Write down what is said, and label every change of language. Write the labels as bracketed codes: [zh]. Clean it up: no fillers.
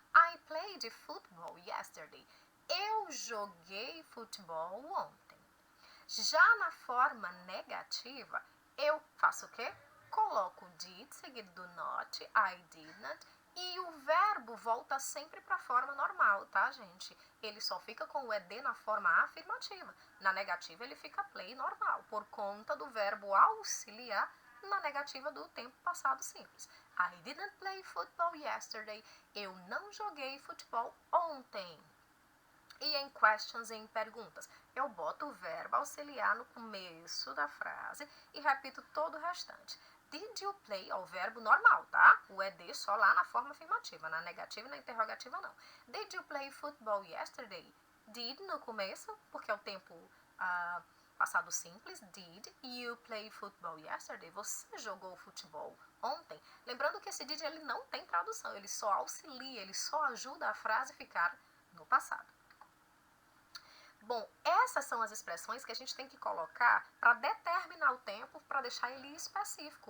[en] I played football yesterday. [pt] Eu joguei futebol ontem. Já na forma negativa, eu faço o quê? Coloco did seguido do not, [en] I didn't, [pt] e o verbo volta sempre para a forma normal, tá, gente? Ele só fica com o ED na forma afirmativa. Na negativa, ele fica play normal, por conta do verbo auxiliar na negativa do tempo passado simples. [en] I didn't play football yesterday. [pt] Eu não joguei futebol ontem. E em questions, em perguntas, eu boto o verbo auxiliar no começo da frase e repito todo o restante. [en] Did you play? [pt] É o verbo normal, tá? O ED só lá na forma afirmativa, na negativa e na interrogativa não. [en] Did you play football yesterday? [pt] Did no começo, porque é o tempo passado simples. [en] Did you play football yesterday? [pt] Você jogou futebol ontem? Lembrando que esse did ele não tem tradução, ele só auxilia, ele só ajuda a frase a ficar no passado. Bom, essas são as expressões que a gente tem que colocar para determinar o tempo, para deixar ele específico.